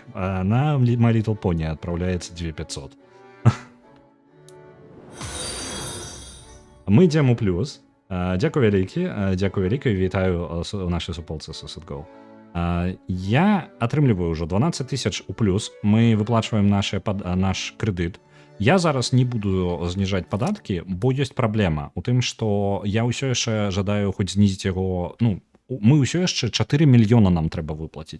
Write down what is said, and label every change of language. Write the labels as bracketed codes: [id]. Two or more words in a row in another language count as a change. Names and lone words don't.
[ru] А на My Little Pony отправляется [be] 2500. Мы ідзем у плюс. Дзякую вялікі, вітаю у нашай суполцы SusetGo. Я атрымліваю ўжо 12 тысяч у плюс. Мы выплачваем наш крэдыт. Я зараз не буду зніжаць падаткі, бо ёсць праблема у тым, што я ўсё яшчэ жадаю хоць знізіць яго, мы ўсё яшчэ 4 мільёна нам трэба выплаціць.